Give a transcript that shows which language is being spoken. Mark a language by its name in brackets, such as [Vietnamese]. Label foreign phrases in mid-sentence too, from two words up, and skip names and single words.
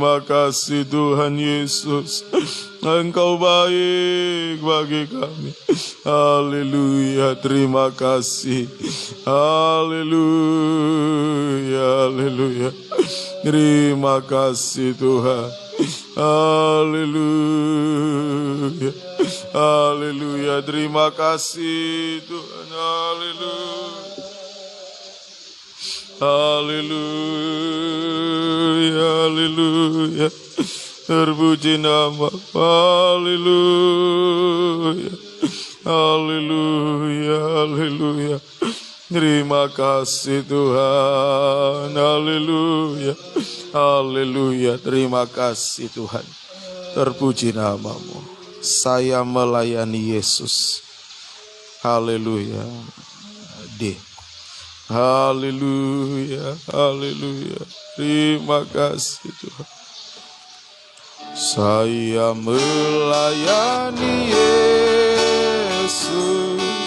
[Indonesian] kasih Tuhan Yesus. Engkau baik bagi kami. Haleluya, terima kasih. Haleluya, haleluya. Terima kasih Tuhan. Haleluya. Haleluya. Terima kasih Tuhan. Haleluya. Haleluya. Haleluya. Terpuji nama. Haleluya. Haleluya. Haleluya. Terima kasih Tuhan. Haleluya. Haleluya. Terima kasih Tuhan. Terpuji namamu. Saya melayani Yesus. Haleluya. Haleluya. Haleluya. Terima kasih Tuhan. Saya melayani Yesus.